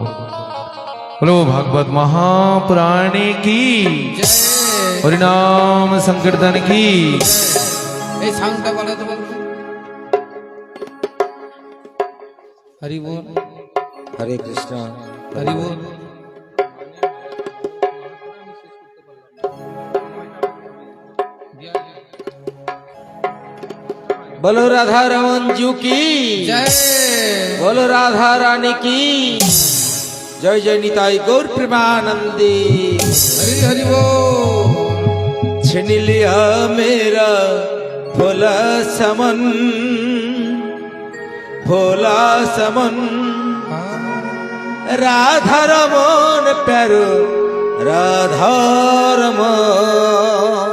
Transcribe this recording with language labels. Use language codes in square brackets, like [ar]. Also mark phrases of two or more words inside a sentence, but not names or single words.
[bn] বলো ভাগবত মহাপুরাণে কি, হরিনাম সংকীর্তন কি। এই সাউন্ডটা বলে তো বলুন। হরি বল, হরে কৃষ্ণ। হরি বল। [hi] बोलो राधा रमन जू की [bn] জয় [hi] बोलो राधा रानी की जय जय निताई गौर प्रेमानंदी। [bn] হরি হরি বল। [hi] छिन लिया मेरा भोला समन, भोला समन राधा रमन प्यारो राधा रमन।